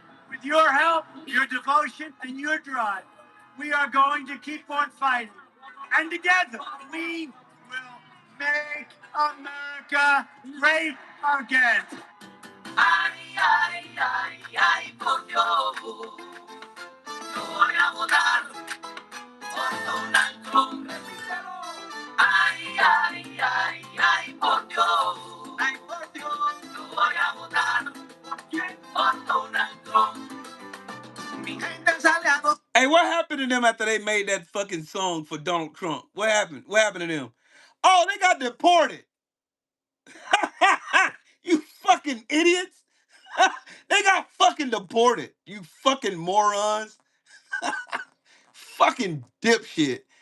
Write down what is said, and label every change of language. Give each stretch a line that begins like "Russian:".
English: With your help, your devotion, and your drive, we are going to keep on fighting. And together, we will make America great again.
Spanish: Ay, ay, ay, ay, por Dios. Yo voy a votar por Donald Trump. Ay, ay, ay, ay, por Dios. Ay, por Dios. Yo voy a votar por Donald Trump.
English: Hey, what happened to them after they made that fucking song for Donald Trump? What happened? What happened to them? Oh, they got deported. You fucking idiots. They got fucking deported. You fucking morons. Fucking dipshit.